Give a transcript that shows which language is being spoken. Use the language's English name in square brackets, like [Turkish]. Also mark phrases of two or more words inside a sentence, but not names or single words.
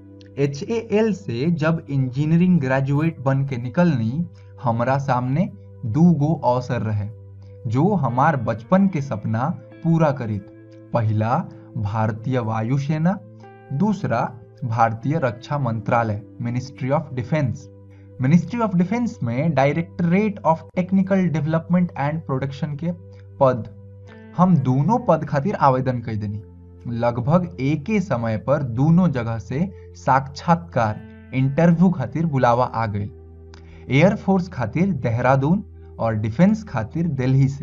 [Bhojpuri] HAL से जब [English] engineering graduate [Bhojpuri] बन के निकलनी, हमरा सामने 2 गो अवसर रहे जो हमार बचपन के सपना पूरा करित। पहला भारतीय वायुसेना, दूसरा भारतीय रक्षा मंत्रालय [English] Ministry of Defence. Ministry of Defence [Bhojpuri] में [English] Directorate of Technical Development and Production [Bhojpuri] के पद, हम दोनों पद खातिर आवेदन कर देनी। लगभग एक ही समय पर दोनों जगह से साक्षात्कार इंटरव्यू खातिर बुलावा आ गए। एयरफोर्स खातिर देहरादून और डिफेंस खातिर दिल्ली से।